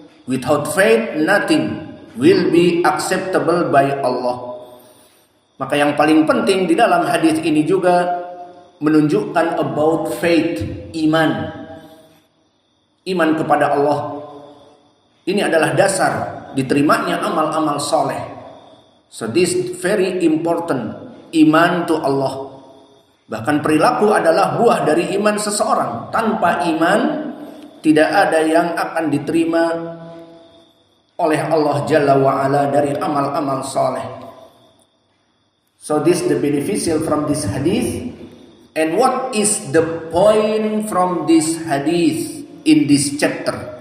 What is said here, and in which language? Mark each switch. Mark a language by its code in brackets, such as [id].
[en] Without faith nothing will be acceptable by Allah. [id] Maka yang paling penting di dalam hadis ini juga menunjukkan [en] about faith, [id] iman. Iman kepada Allah. Ini adalah dasar diterimanya amal-amal soleh. [en] So this is very important. Iman to Allah. [id] Bahkan perilaku adalah buah dari iman seseorang. Tanpa iman tidak ada yang akan diterima oleh Allah Jalla wa'ala dari amal-amal soleh. [en] So this is the beneficial from this hadith. And what is the point from this hadith in this chapter?